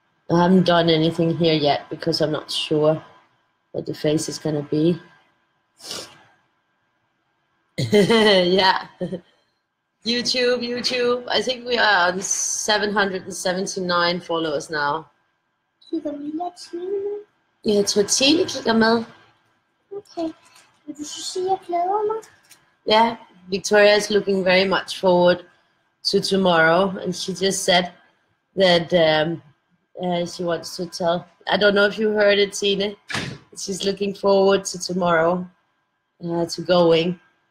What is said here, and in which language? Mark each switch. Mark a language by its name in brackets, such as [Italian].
[English] I haven't done anything here yet because I'm not sure what the face is gonna be. Yeah. YouTube. I think we are on 779 followers now. [Danish] Kigger vi lidt Tine? Jeg tror Tine kigger med. Okay. Vil du så sige, at jeg glæder mig? [English] Yeah, Victoria is looking very much forward to tomorrow, and she just said that she wants to tell. I don't know if you heard it, Tine. She's looking forward to tomorrow, to going.